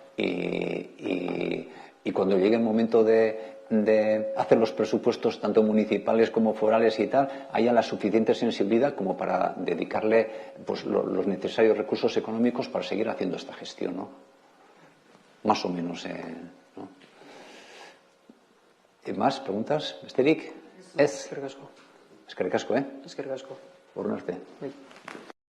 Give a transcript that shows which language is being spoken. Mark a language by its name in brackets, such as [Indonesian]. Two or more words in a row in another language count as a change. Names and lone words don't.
[Spanish] y cuando llegue el momento de hacer los presupuestos tanto municipales como forales y tal, haya la suficiente sensibilidad como para dedicarle pues los necesarios recursos económicos para seguir haciendo esta gestión, ¿no? Más o menos, ¿no? ¿Más preguntas, [Basque] Besterik? Ez? Eskerrik asko. Eskerrik asko, Eskerrik asko. Urren arte.